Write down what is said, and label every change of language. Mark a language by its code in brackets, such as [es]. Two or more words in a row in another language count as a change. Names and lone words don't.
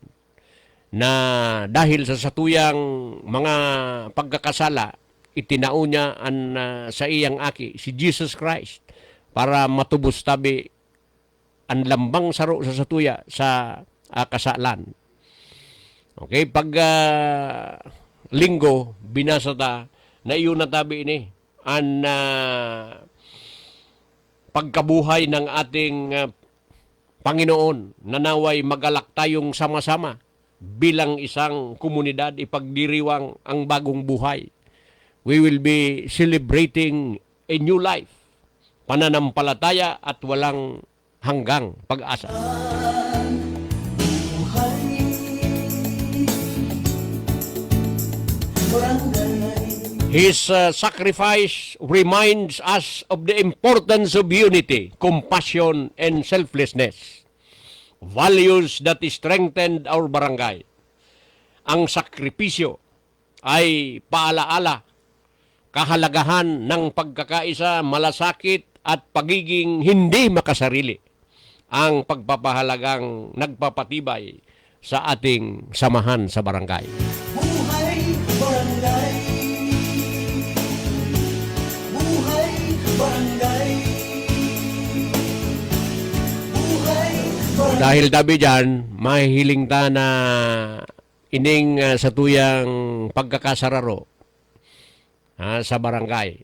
[bik] Na dahil sa satuyang mga pagkakasala, itinao niya sa iyang aki, si Jesus Christ, para matubos tabi ang lambang saro sa satuya sa kasalan. Okay, pag linggo, binasa ta, na iyon na tabi ini, [tl] ang pagkabuhay ng ating Panginoon, nanaway magalak tayong sama-sama bilang isang komunidad, ipagdiriwang ang bagong buhay. [en] We will be celebrating a new life, [tl] pananampalataya at walang hanggang pag-asa. [en] His sacrifice reminds us of the importance of unity, compassion, and selflessness. Values that strengthened our barangay. [tl] Ang sakripisyo ay paalaala, kahalagahan ng pagkakaisa, malasakit at pagiging hindi makasarili. Ang pagpapahalagang nagpapatibay sa ating samahan sa barangay. Buhay barangay. Buhay barangay. Buhay barangay. [bik] Dahil tabi dyan, mahihiling ta na ining sa tuyang pagkakasararo sa barangay.